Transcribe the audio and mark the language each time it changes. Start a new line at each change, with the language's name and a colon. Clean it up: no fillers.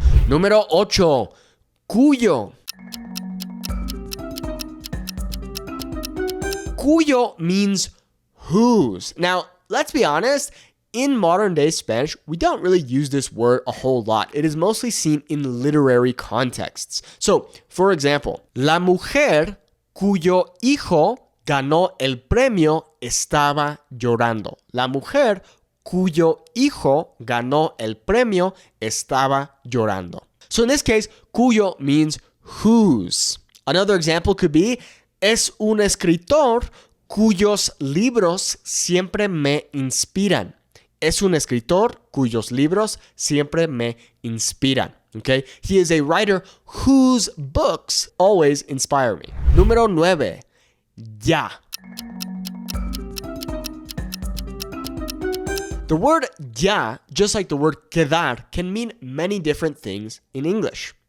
Spanish: Número 8. Cuyo.
English: Cuyo means whose. Now, let's be honest, in modern day Spanish, we don't really use this word a whole lot. It is mostly seen in literary contexts. So, for example,
Spanish: la mujer cuyo hijo ganó el premio estaba llorando. La mujer cuyo hijo ganó el premio estaba llorando.
English: So in this case, cuyo means whose. Another example could be,
Spanish: es un escritor cuyos libros siempre me inspiran. Es un escritor cuyos libros siempre me inspiran.
English: Okay? He is a writer whose books always inspire me.
Spanish: Número 9. Ya.
English: The word ya, just like the word quedar, can mean many different things in English.